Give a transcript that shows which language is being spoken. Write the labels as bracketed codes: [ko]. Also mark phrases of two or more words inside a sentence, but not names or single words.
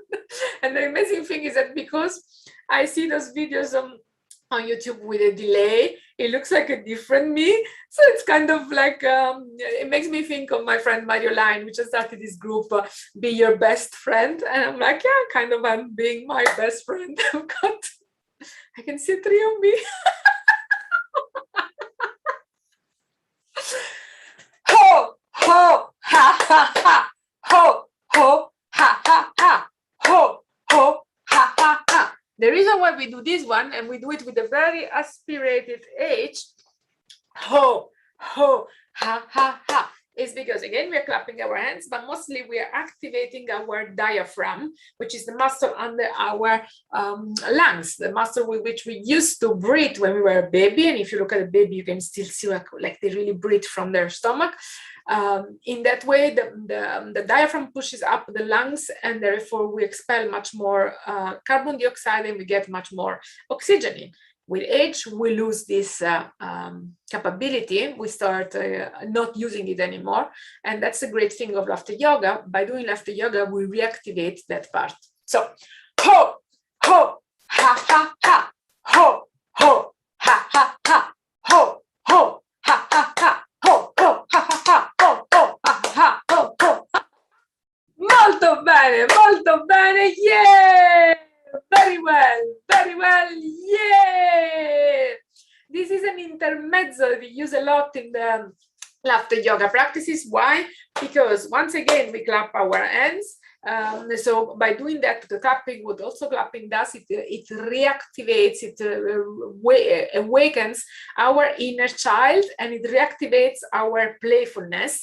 [en] And the amazing thing is that because I see those videos on YouTube with a delay, it looks like a different me. So it's kind of like, it makes me think of my friend Mario Line, which has started this group, Be Your Best Friend. And I'm like, yeah, kind of, I'm being my best friend. I can see 3 of me. Ho, ho, ha, ha, ha. Ho, ho, ha, ha, ha. Ho, ho, ha, ha, ha. The reason why we do this one, and we do it with a very aspirated H, ho, ho, ha, ha, ha, is because, again, we are clapping our hands, but mostly we are activating our diaphragm, which is the muscle under our lungs, the muscle with which we used to breathe when we were a baby. And if you look at a baby, you can still see like they really breathe from their stomach. In that way, the diaphragm pushes up the lungs, and therefore we expel much more carbon dioxide, and we get much more oxygen in. With age, we lose this capability. We start not using it anymore. And that's the great thing of laughter yoga. By doing laughter yoga, we reactivate that part. So, ho, ho, ha, ha, ha, ho, ho, ha, ha, ha, ho, ho, ha, ha, ha, ho, ho, ha, ha, ha, ho, ho, ha, ha, ho, ho. [it] Molto bene, yeah! [en] Very well, yeah! This is an intermezzo we use a lot in the laughter yoga practices. Why? Because once again, we clap our hands. So by doing that, the clapping, what also clapping does, it reactivates, it awakens our inner child, and it reactivates our playfulness.